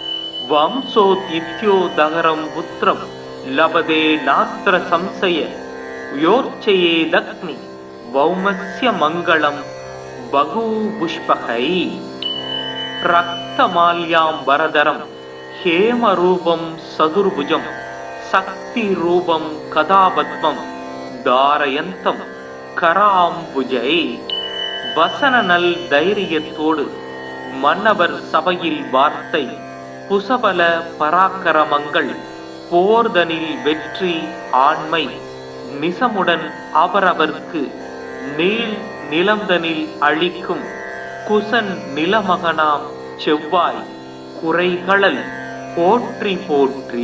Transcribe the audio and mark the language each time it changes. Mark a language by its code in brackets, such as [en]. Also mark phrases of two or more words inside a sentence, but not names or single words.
[sa] वंशोदित्योदहरं पुत्रं लभते नात्र संशय योर्चयेदग्नि भौमस्य मङ्गलं बहुपुष्पकै। रक्तमाल्याम्बरधरं हेमरूपं सदुर्भुजं शक्तिरूपं कदापद्मं धारयन्तं कराम्बुजै। [ta] வசனநல் தைரியத்தோடு மன்னவர் சபையில் வார்த்தை புசபல பராக்கிரமங்கள் போர்தனில் வெற்றி ஆண்மை நிசமுடன் அவரவர்க்கு நீள் நிலந்தனில் அழிக்கும் குசன் நிலமகனாம் செவ்வாய் குறைகளல் போற்றி போற்றி।